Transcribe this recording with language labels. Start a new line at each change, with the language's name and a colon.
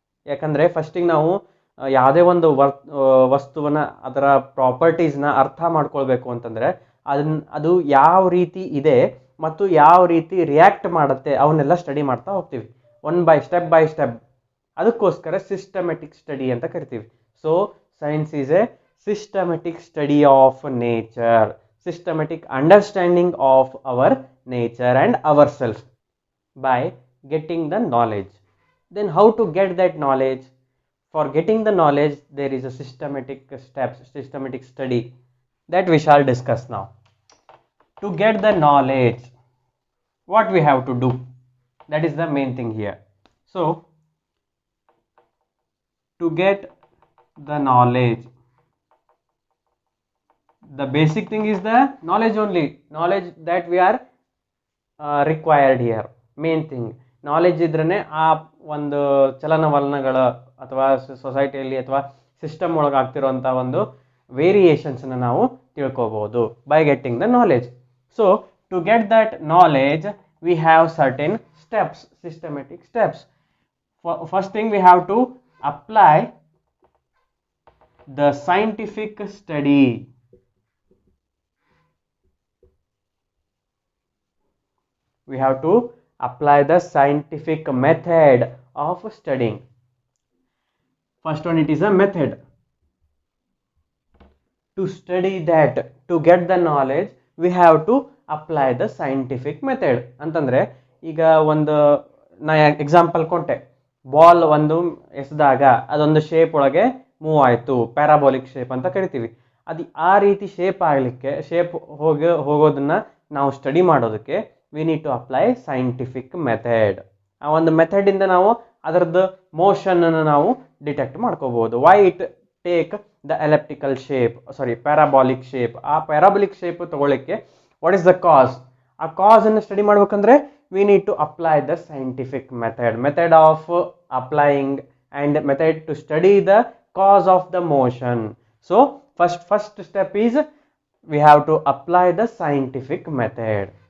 Kannada: ಯಾಕಂದರೆ ಫಸ್ಟಿಗೆ ನಾವು ಯಾವುದೇ ಒಂದು ವಸ್ತುವನ್ನ, ಅದರ ಪ್ರಾಪರ್ಟೀಸ್ನ ಅರ್ಥ ಮಾಡ್ಕೊಳ್ಬೇಕು ಅಂತಂದರೆ ಅದು ಯಾವ ರೀತಿ ಇದೆ ಮತ್ತು ಯಾವ ರೀತಿ ರಿಯಾಕ್ಟ್ ಮಾಡುತ್ತೆ ಅವನ್ನೆಲ್ಲ ಸ್ಟಡಿ ಮಾಡ್ತಾ ಹೋಗ್ತೀವಿ, ಸ್ಟೆಪ್ ಬೈ ಸ್ಟೆಪ್. ಅದಕ್ಕೋಸ್ಕರ ಸಿಸ್ಟಮೆಟಿಕ್ ಸ್ಟಡಿ ಅಂತ ಕರಿತೀವಿ.
English: So science is a systematic study of nature, systematic understanding of our nature and ourselves by getting the knowledge. Then how to get that knowledge? For getting the knowledge, there is a systematic steps, systematic study that we shall discuss now. To get the knowledge, what we have to do? That is the main thing here. So to get the knowledge, the basic thing is the knowledge only, knowledge that we are required here.
Kannada: Main thing knowledge ಇದ್ರೇ ಆ ಒಂದು ಚಲನವಲನಗಳ ಅಥವಾ ಸೊಸೈಟಿಯಲ್ಲಿ ಅಥವಾ system ಒಳಗೆ ಆಗ್ತಿರೋಂಥ ಒಂದು ವೇರಿಯೇಷನ್ಸ್ನ ನಾವು ತಿಳ್ಕೊಬೋದು
English: By getting the knowledge. So to get that knowledge we have certain steps, systematic steps. First thing we have to apply the scientific study. We have to apply the scientific method of studying. First one, it is a method. To study that, to get the knowledge, we have to apply the scientific method.
Kannada: ಅಂತಂದ್ರೆ ಈಗ ಒಂದು ನಾ example ಕೊಟ್ಟೆ, ball ಒಂದು ಎಸೆದಾಗ ಅದೊಂದು shape ಒಳಗೆ move ಆಯಿತು, parabolic shape ಅಂತ ಕರಿತೀವಿ. ಅದು ಆ ರೀತಿ ಶೇಪ್ ಆಗಲಿಕ್ಕೆ, ಶೇಪ್ ಹೋಗೋದನ್ನ ನಾವು ಸ್ಟಡಿ ಮಾಡೋದಕ್ಕೆ
English: we need to apply scientific method.
Kannada: ಆ ಒಂದು ಮೆಥಡ್ ಇಂದ ನಾವು ಅದರದ್ದು ಮೋಷನ್ ಅನ್ನು ನಾವು ಡಿಟೆಕ್ಟ್ ಮಾಡ್ಕೋಬಹುದು.
English: Why it take the elliptical shape, sorry parabolic shape.
Kannada: ಆ ಪ್ಯಾರಾಬೋಲಿಕ್ ಶೇಪ್ ತಗೊಳ್ಳಿಕ್ಕೆ
English: What is the cause?
Kannada: ಆ ಕಾಸ್ ಅನ್ನು ಸ್ಟಡಿ ಮಾಡ್ಬೇಕಂದ್ರೆ
English: we need to apply the scientific method of applying and method to study the cause of the motion. So first step is we have to apply the scientific method.